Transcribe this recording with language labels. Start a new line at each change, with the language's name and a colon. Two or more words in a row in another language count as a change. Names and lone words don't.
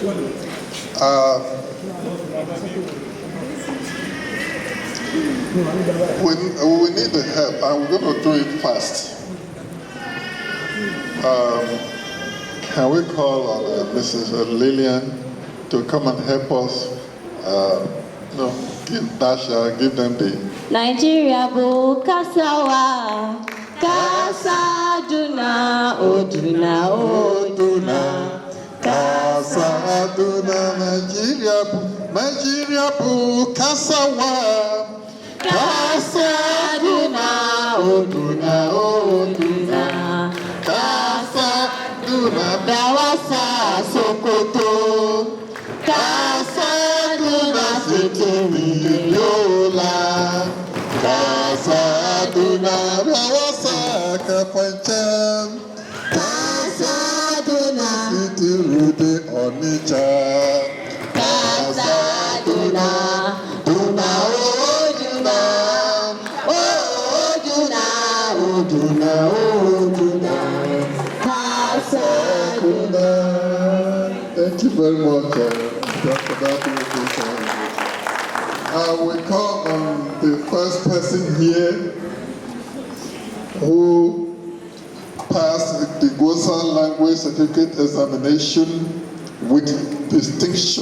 English: We need the help, and we're going to do it fast. Can we call on Mrs. Lillian to come and help us? Give them the Nigeria bu kasawa, kasa duna oduna oduna, kasa duna Nigeria bu kasawa, kasa duna oduna oduna, kasa duna dawasa Sokoto, kasa duna sitiri yola, kasa duna rawasa kapanchan, kasa duna sitiri de Onitsha, kasa duna duna oduna, oduna oduna oduna, kasa duna. Thank you very much, Dr. Dati. We call on the first person here who passed the GUOSA-Language Certificate Examination with distinction.